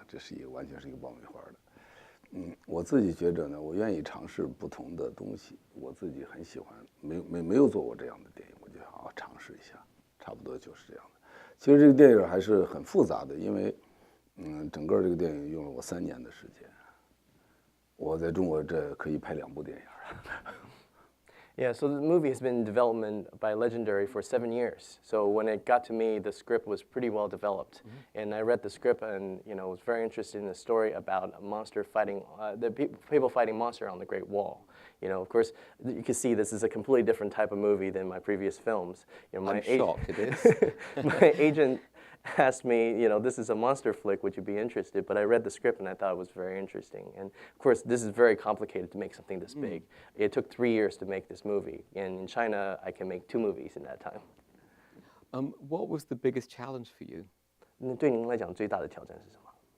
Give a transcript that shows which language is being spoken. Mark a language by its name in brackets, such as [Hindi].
[Chinese] 这是完全是一个爆米花的。” 我自己觉着呢，我愿意尝试不同的东西，我自己很喜欢，没有做过这样的电影，我就好好尝试一下，差不多就是这样的。其实这个电影还是很复杂的，因为整个这个电影用了我3年的时间，我在中国这可以拍2部电影。 [English] Yeah, so the movie has been in development by Legendary for 7 years. So when it got to me, the script was pretty well developed. And I read the script and, was very interested in the story about a monster fighting, people fighting monster on the Great Wall. Of course, you can see this is a completely different type of movie than my previous films. I'm shocked it is. My agent asked me, this is a monster flick, would you be interested? But I read the script and I thought it was very interesting. And of course, this is very complicated to make something this big. It took 3 years to make this movie. And in China, I can make 2 movies in that time. What was the biggest challenge for you? [Chinese] 那对您来讲最大的挑战是什么？